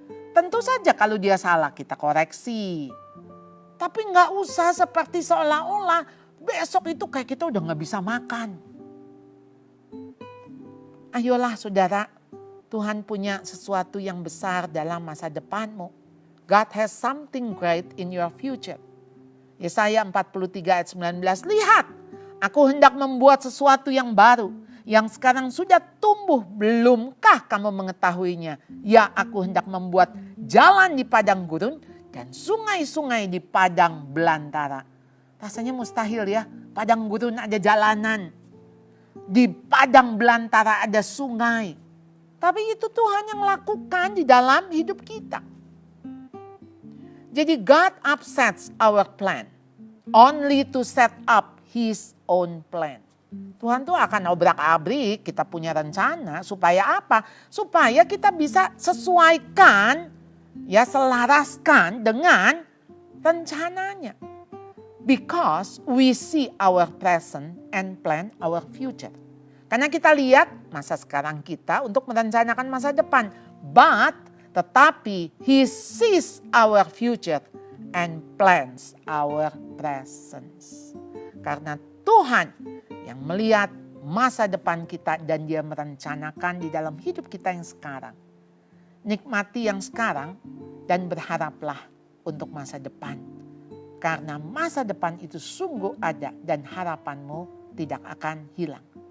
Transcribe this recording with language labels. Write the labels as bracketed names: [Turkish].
[Indonesian] Tentu saja kalau dia salah kita koreksi. Tapi nggak usah seperti seolah-olah besok itu kayak kita udah nggak bisa makan. Ayolah saudara, Tuhan punya sesuatu yang besar dalam masa depanmu. [English] God has something great in your future. [Indonesian] Yesaya 43 ayat 19, lihat, aku hendak membuat sesuatu yang baru, yang sekarang sudah tumbuh, belumkah kamu mengetahuinya? Ya, aku hendak membuat jalan di padang gurun dan sungai-sungai di padang belantara. Rasanya mustahil ya, padang gurun ada jalanan, di padang belantara ada sungai. Tapi itu Tuhan yang lakukan di dalam hidup kita. Jadi [English] God upsets our plan only to set up His own plan. [Indonesian] Tuhan tuh akan obrak-abrik kita punya rencana supaya apa? Supaya kita bisa sesuaikan, ya selaraskan dengan rencananya. [English] Because we see our present and plan our future. [Indonesian] Karena kita lihat masa sekarang kita untuk merencanakan masa depan. Tetapi [English] He sees our future and plans our presence. [Indonesian] Karena Tuhan yang melihat masa depan kita dan Dia merencanakan di dalam hidup kita yang sekarang. Nikmati yang sekarang dan berharaplah untuk masa depan. Karena masa depan itu sungguh ada dan harapanmu tidak akan hilang.